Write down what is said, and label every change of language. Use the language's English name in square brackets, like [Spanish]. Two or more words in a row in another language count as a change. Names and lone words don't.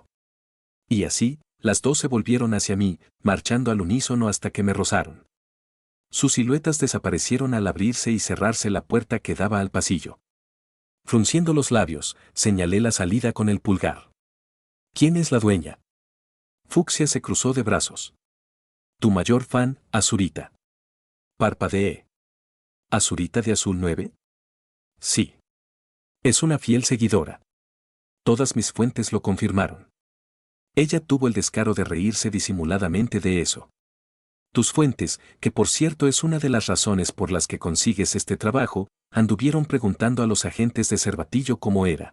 [Spanish] Y así, las dos se volvieron hacia mí, marchando al unísono hasta que me rozaron. Sus siluetas desaparecieron al abrirse y cerrarse la puerta que daba al pasillo. Frunciendo los labios, señalé la salida con el pulgar. ¿Quién es la dueña? Fucsia se cruzó de brazos. Tu mayor fan, Azurita. Parpadeé. ¿Azurita de Azul 9? Sí. Es una fiel seguidora. Todas mis fuentes lo confirmaron. Ella tuvo el descaro de reírse disimuladamente de eso. Tus fuentes, que por cierto es una de las razones por las que consigues este trabajo, anduvieron preguntando a los agentes de Cervatillo cómo era.